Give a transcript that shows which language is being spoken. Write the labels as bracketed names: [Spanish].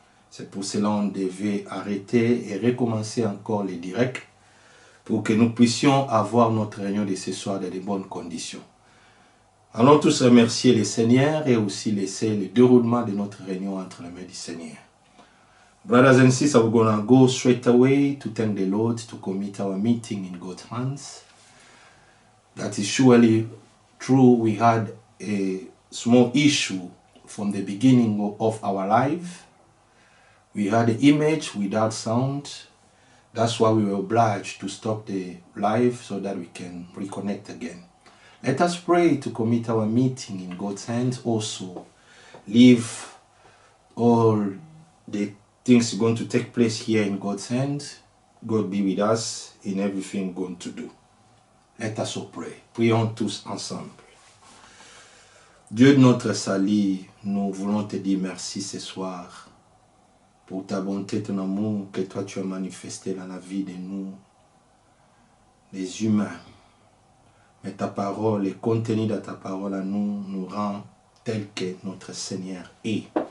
[French] C'est pour cela qu'on devait arrêter et recommencer encore les directs pour que nous puissions avoir notre réunion de ce soir dans de bonnes conditions. Allons tous remercier le Seigneur et aussi laisser le déroulement de notre réunion entre les mains du Seigneur. [English] Brothers and sisters, we're going to go straight away to thank the Lord to commit our meeting in God's hands. That is surely true. We had a small issue from the beginning of our life. We had the image without sound. That's why we were obliged to stop the live so that we can reconnect again. Let us pray to commit our meeting in God's hands. Also, leave all the things going to take place here in God's hands. God be with us in everything we're going to do. Let us all pray. [French] Prions tous ensemble. Dieu de notre salut, nous voulons te dire merci ce soir pour ta bonté, ton amour que toi tu as manifesté dans la vie de nous, les humains. Mais ta parole, le contenu de ta parole à nous, nous rend tel que notre Seigneur est.